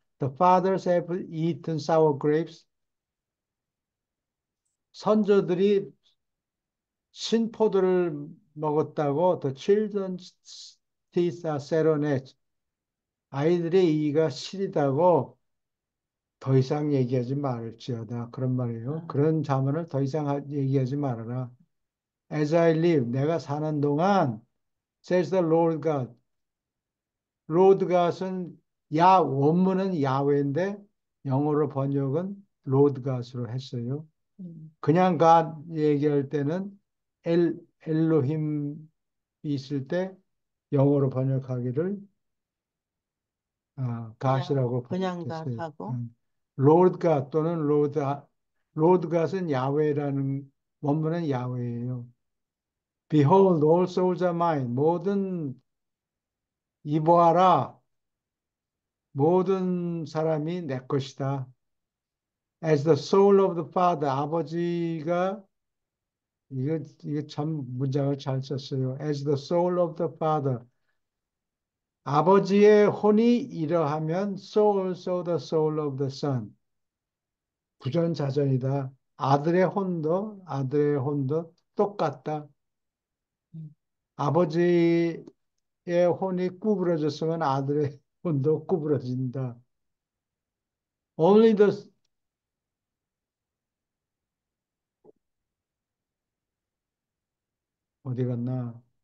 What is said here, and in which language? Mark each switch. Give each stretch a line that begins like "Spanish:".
English: The fathers have eaten sour grapes.
Korean: 선조들이 신포도를 먹었다고
English: the children's teeth are set on edge.
Korean: 아이들의 이가 시리다고 더 이상 얘기하지 말지어다. 그런 말이에요. 그런 자문을 더 이상 얘기하지 말아라.
English: As I live,
Korean: 내가 사는 동안,
English: says the Lord God.
Korean: Lord God은 원문은 야훼인데 영어로 번역은 Lord God으로 했어요. 그냥 God 얘기할 때는 엘로힘이 있을 때 영어로 번역하기를 God이라고 그냥 번역했어요. 하고, Lord God 또는 Lord God은 야훼라는 원문은 야훼예요.
English: Behold, all souls are mine.
Korean: 이보아라. 모든 사람이 내 것이다.
English: As the soul of the Father,
Korean: 아버지가 이거 참 문장을 잘 썼어요.
English: As the soul of the Father,
Korean: 아버지의 혼이 이러하면
English: so also the soul of the Son.
Korean: 부전자전이다. 아들의 혼도 똑같다. 음. 아버지의 혼이 구부러졌으면 아들의 혼도 구부러진다.
English: Only the,
Korean: 어디 갔나?